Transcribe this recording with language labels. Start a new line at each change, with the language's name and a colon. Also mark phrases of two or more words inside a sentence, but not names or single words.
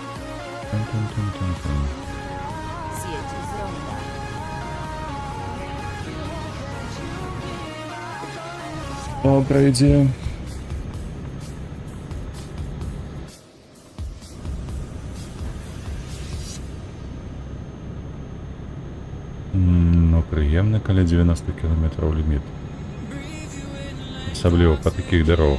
Polish: Zjedź z ronda.
Russian: Добрая идея.
Ukrainian: Ну, приємно, коли 90 км ліміт. Особливо по таких дорогах.